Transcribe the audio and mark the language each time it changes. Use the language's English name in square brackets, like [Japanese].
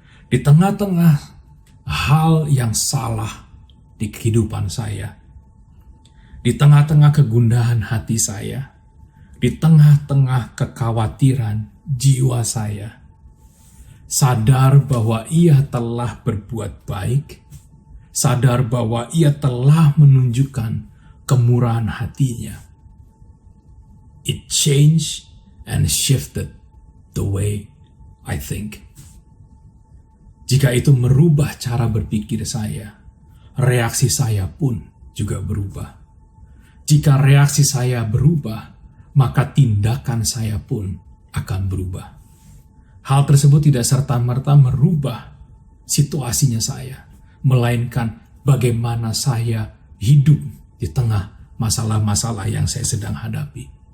[Indonesian] Di tengah-tengah hal yang salah di kehidupan saya, di tengah-tengah kegundahan hati saya, di tengah-tengah kekhawatiran jiwa saya, sadar bahwa Ia telah berbuat baik, sadar bahwa Ia telah menunjukkan kemurahan hatinya. [English] It changed and shifted the way I think. [Indonesian] Jika itu merubah cara berpikir saya, reaksi saya pun juga berubah. Jika reaksi saya berubah, maka tindakan saya pun akan berubah. Hal tersebut tidak serta-merta merubah situasinya saya, melainkan bagaimana saya hidup di tengah masalah-masalah yang saya sedang hadapi.